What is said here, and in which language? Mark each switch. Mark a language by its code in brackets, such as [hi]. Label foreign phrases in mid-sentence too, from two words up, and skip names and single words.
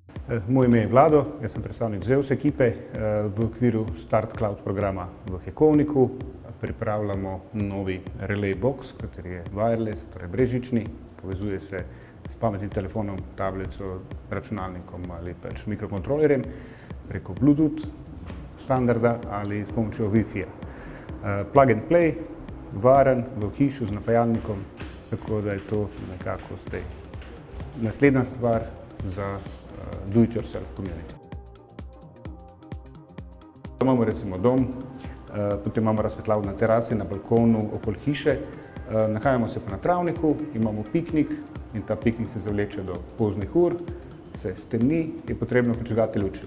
[sl] Moje ime je Vlado, jaz sem predstavnik Zeus ekipe. V okviru Start Cloud programa v Hekovniku pripravljamo novi Relay Box, kateri je wireless, torej brezžični, povezuje se s pametnim telefonom, tablico, računalnikom ali pač mikrokontrolerjem preko Bluetooth standarda ali s pomočjo Wi-Fi. [en] Plug and play, [sl] varen, v hišu z napajalnikom, tako da je to nekako zdaj naslednja stvar za [en] do-it-yourself community. [sl] Imamo recimo dom, potem imamo razsvetljavo na terasi, na balkonu, okoli hiše. Nahajamo se pa na travniku, imamo piknik in ta piknik se zavleče do poznih ur, se stemni, je potrebno prižgati luči.